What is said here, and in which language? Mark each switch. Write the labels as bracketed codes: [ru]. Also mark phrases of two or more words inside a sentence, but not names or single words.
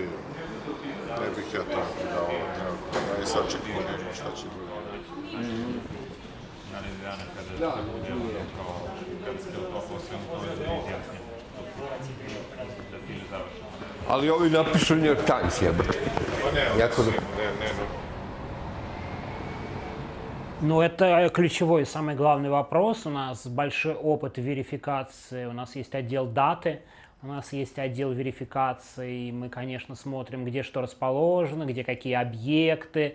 [sr] Ne bih ja to dao. Ja sad čekamo šta će biti. Ali ovi napišu New York Times, jebate. [ru] Ну, это ключевой, самый главный вопрос. У нас большой опыт верификации, у нас есть отдел даты, у нас есть отдел верификации. Мы, конечно, смотрим, где что расположено, где какие объекты.